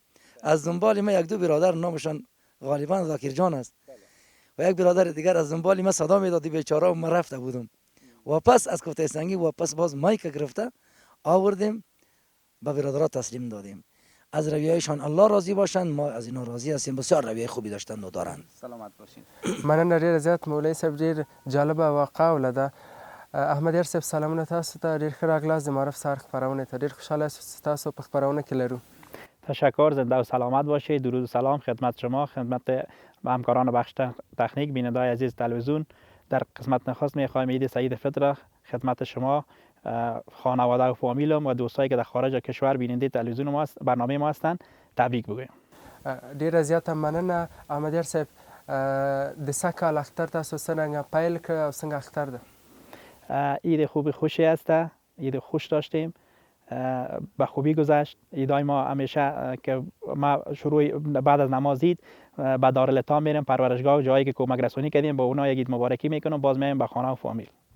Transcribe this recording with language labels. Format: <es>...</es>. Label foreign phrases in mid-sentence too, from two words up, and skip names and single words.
<fa>از دنبال ما یک دو برادر، نامشان غالبا ذاکر جان است و یک برادر دیگر از دنبال ما صدا میدادی بیچاره، و ما رفته بودم. واپس از کوته سنگی واپس باز مایک گرفته آوردیم، به برادرها تسلیم دادیم. از رویهایشان الله راضی باشند، ما از اینا راضی هستیم. بسیار رویه خوبی داشتند و دارند. سلامت باشین.</fa> <ps>مننه ډېر زیات مولوي صاحب، ډېر جالبه واقعه ولده. احمد یار صاحب سلامونه تاسو ته، ډېر ښه راغلاست د معرف سهار خپرونې ته. ډېر خوشحاله یاست تاسو په خپرونه کې لرو.</ps> <fa>تشکر، زنده و سلامت باشید. درود و سلام خدمت شما، خدمت همکاران بخش تکنیک، بیننده‌های عزیز تلویزیون. در قسمت نخست می‌خوایم عید سعید فطر خدمت شما، خانواده و فامیلم و دوستایی که در خارج کشور بیننده تلویزیون ما است، برنامه ما هستند، تبریک بگویم.</fa> <ps>ډېره زیاته مننه احمد یار صاحب. د سږ کال اختر تاسو څرنګه پیل کړ او څنګه اختر ده؟</ps> <fa>عید خوبی خوشی است، عید خوش داشتیم، به خوبی گذشت. ایدای ما همیشه که ما شروع بعد از نماز عید به دارالایتام میریم، پرورشگاه و جایی که کمک رسانی کردیم با اونا یک عید مبارکی میکنم، باز میایم به خانه و فامیل.</fa>